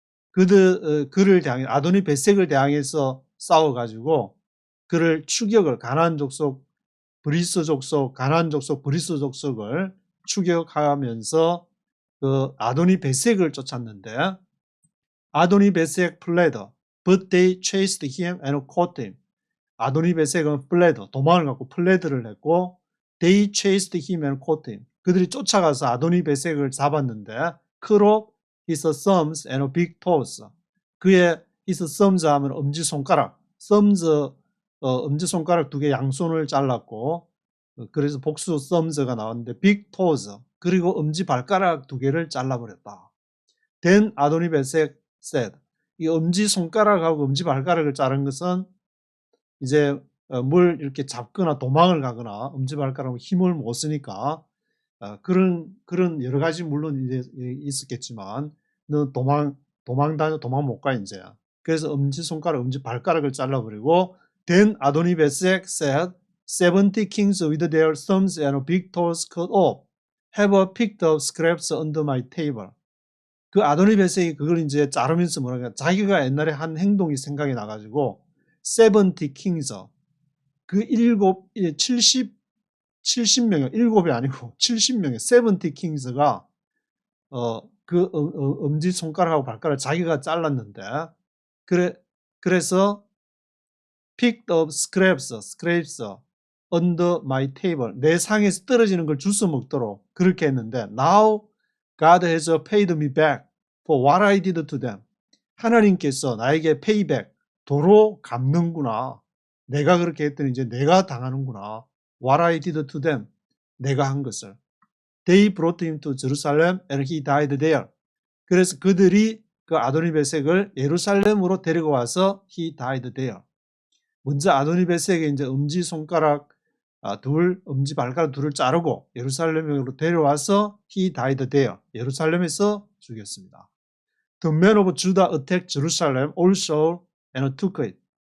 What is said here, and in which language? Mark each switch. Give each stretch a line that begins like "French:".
Korean: 그를 대항해 아도니 베색을 대항해서 싸워가지고 그를 추격을 가나안 족속, 브리스 족속, 가나안 족속, 브리스 족속을 추격하면서 그 아도니 베색을 쫓았는데, 아도니 베색
English: fled, but they chased him and caught him.
Korean: 아도니 베색은
English: fled,
Korean: 도망을 갖고 플레드를 했고,
English: they chased him and caught him.
Korean: 그들이 쫓아가서 아도니 베색을 잡았는데,
English: cut off his thumbs and big toes.
Korean: 그의 his thumbs 하면 엄지손가락, thumbs 엄지손가락 2개 양손을 잘랐고, 그래서 복수 thumbs가 나왔는데 big toes, 그리고 엄지발가락 2개를 잘라버렸다. Then 아도니 베색 said, 이 엄지손가락하고 엄지발가락을 자른 것은 이제 뭘 이렇게 잡거나 도망을 가거나 엄지발가락으로 힘을 못 쓰니까 그런 여러 가지 물론 이제 있었겠지만, 너 도망 못 가 이제. 그래서 엄지손가락, 엄지발가락을 잘라버리고,
English: Then 아도니 베색 said, 70 kings with their thumbs and big toes cut off have picked up scraps under my table.
Korean: 그 아도니 베색이 그걸 이제 자르면서 뭐라까 자기가 옛날에 한 행동이 생각이 나가지고 70 kings, 그 70명이 7이 아니고 70명의 70 kings가 그 엄지손가락하고 발가락을 자기가 잘랐는데,
English: 그래서 picked up scraps under my table,
Korean: 내 상에서 떨어지는 걸 주워 먹도록 그렇게 했는데,
English: now God has paid me back for what I did to them.
Korean: 하나님께서 나에게 payback, 도로 갚는구나. 내가 그렇게 했더니 이제 내가 당하는구나.
English: What I did to them,
Korean: 내가 한 것을.
English: They brought him to Jerusalem and he died there.
Korean: 그래서 그들이 그 아도니 베색을 예루살렘으로 데리고 와서
English: he died there.
Korean: 먼저 아도니 베색의 이제 엄지손가락 엄지발가락 2를 자르고 예루살렘으로 데려와서
English: he died there.
Korean: 예루살렘에서 죽였습니다.
English: The men of Judah attacked Jerusalem also and took it.